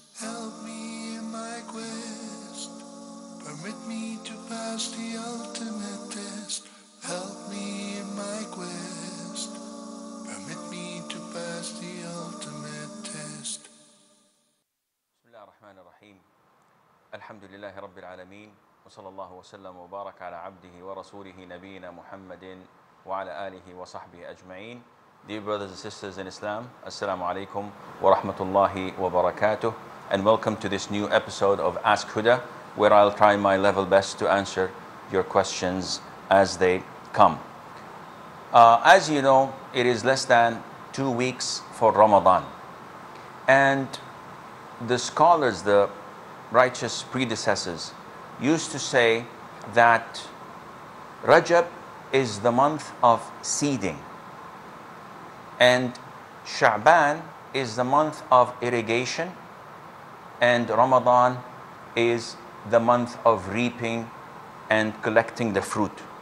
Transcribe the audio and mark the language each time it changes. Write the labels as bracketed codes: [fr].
[en] Help me in my quest. Permit me to pass the ultimate test. Help me in my quest. Permit me to pass the ultimate test. [ar] بسم الله الرحمن الرحيم. الحمد لله رب العالمين، وصلى الله وسلم وبارك على عبده ورسوله نبينا محمد وعلى آله وصحبه أجمعين. [en] Dear brothers and sisters in Islam, [ar] Assalamu alaikum wa rahmatullahi wa barakatuh, [en] and welcome to this new episode of Ask Huda, where I'll try my level best to answer your questions as they come. As you know, it is less than 2 weeks for Ramadan, and the scholars, the righteous predecessors, used to say that Rajab is the month of seeding, and Sha'ban is the month of irrigation, and Ramadan is the month of reaping and collecting the fruit.